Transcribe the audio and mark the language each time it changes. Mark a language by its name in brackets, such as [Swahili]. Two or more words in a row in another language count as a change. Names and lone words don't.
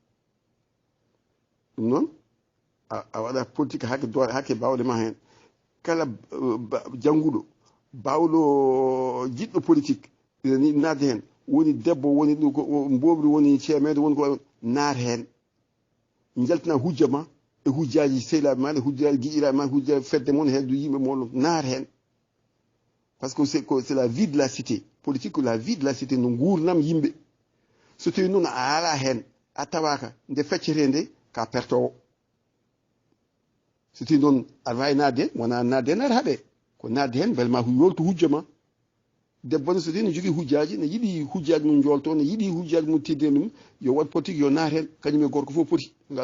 [Fula] ɗum noon a waɗa politique hakke bawɗe ma hen kala jannguɗo bawɗo jiɗɗo politique ni nadde hen woni debbo woni ɗum ko mbobri woni ceemedo woni ko naat hen jaltina hujja ma e hujjaji sehlaɓe ma e hujjaji guiƴiraɓe ma hujjaji fedde moon heddu yimɓe moɗon naat hen [French] par ce que c'est la vie de la cité politique [Fula] ko [French] la vie de la cité [Fula] no gurnam yimɓe so tawi noon a ala hen a tawaka nde feccete nde ka pertowo so tawi noon aɗa wawi nadde hen wona nadde hen aɗa haaɓe ko nadde hen beele ma ko yoltu hujja ma debbo ne so tawi ne jogui hujjaji ne yiiɗi hujjaji mum jolto ne yiiɗi hujjaji mum tidde ɗum yo waɗ politique yo naat hen kañum e gorko fof poti ngal